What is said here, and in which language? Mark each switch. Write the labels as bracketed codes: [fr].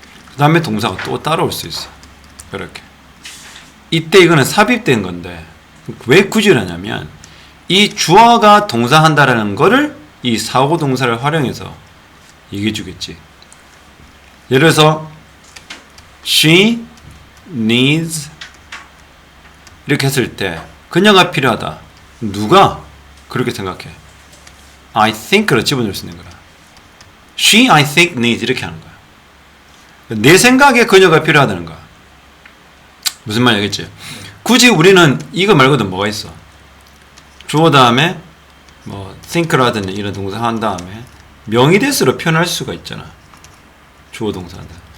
[ko] 그 다음에 동사가 또 따라올 수 있어. 이렇게. 이때 이거는 삽입된 건데 왜 굳이 하냐면 이 주어가 동사한다라는 거를 이 사고 동사를 활용해서 얘기해 주겠지. 예를 들어서 [en] she needs [ko] 이렇게 했을 때 그녀가 필요하다. 누가 그렇게 생각해? [en] I think [ko] 를 집어넣을 수 있는 거야. [en] She, I think needs [ko] 이렇게 하는 거야. 내 생각에 그녀가 필요하다는 거야. 무슨 말인지 알겠지? 굳이 우리는 이거 말고도 뭐가 있어? 주어 다음에 뭐 think라든지 이런 동사 한 다음에 명의대수로 표현할 수가 있잖아. 주어 동사한다.